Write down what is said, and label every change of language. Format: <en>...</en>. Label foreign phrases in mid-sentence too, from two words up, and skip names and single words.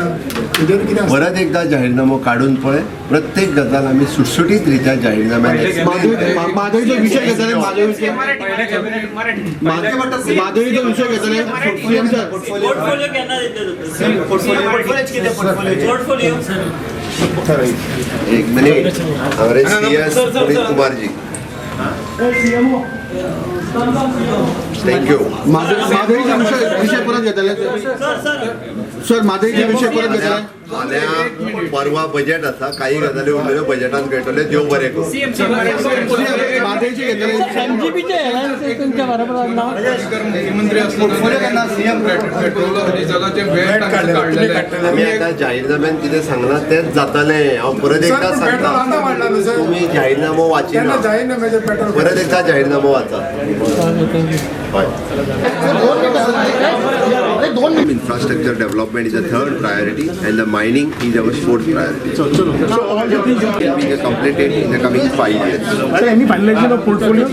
<kok>परत एकदा जाहीरनामो काडून पळय. प्रत्येक गजाल आमी सुटसुटीत रित्या जाहीरनाम्यात माधवीचो विषय घेतले. माधवीचो विषय घेतले. पोर्टफोलियो केन्ना दितले पोर्टफोलियो एक मिनिट.</kok> <hi>हमारे CS पुनीत कुमार जी,</hi> <kok>थँक्यू. माधवीचा विषय परत घेतले. सर माधवीचा विषय परत घेतले. फाल्यां परवा बजेट आसा. काही गजाली उरलेल्यो बजेटान कळटले. देव बरें करूं. माधवीचे घेतले. आमी आतां जाहीरनाम्यान कितें सांगलां तेंच जातलें. हांव परत एकदा सांगता, तुमी जाहीरनामो वाचिना. परत एकदा जाहीरनामो वाचा.</kok> <en>Infrastructure development is the third priority and the mining is our fourth priority. Being completed in the coming 5 years. Any finalization of portfolio?</en>